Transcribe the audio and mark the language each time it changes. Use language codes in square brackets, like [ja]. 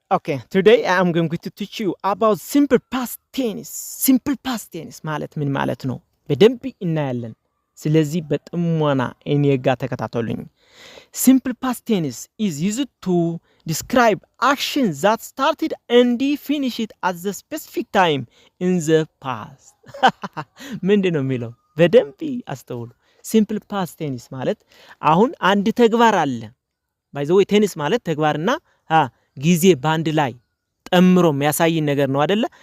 [en] Okay, today I am going to teach you about simple past tense. [am] Simple past tense ማለት ምን ማለት ነው? በደንብ እናያለን። ስለዚህ በጥሞና እኔ ጋር ተከታተሉኝ። [en] Simple past tense is used to describe actions that started and finished at the specific time in the past. [am] ምንድን ነው የሚለው? በደንብ አስተውሉ። Simple past tense ማለት አሁን አንድ ተግባር አለ [en] by the way [am] ቴኒስ ማለት ተግባርና ጊዜ ባንድ ላይ ጠምሮ የሚያሳይ ነገር ነው አይደለ?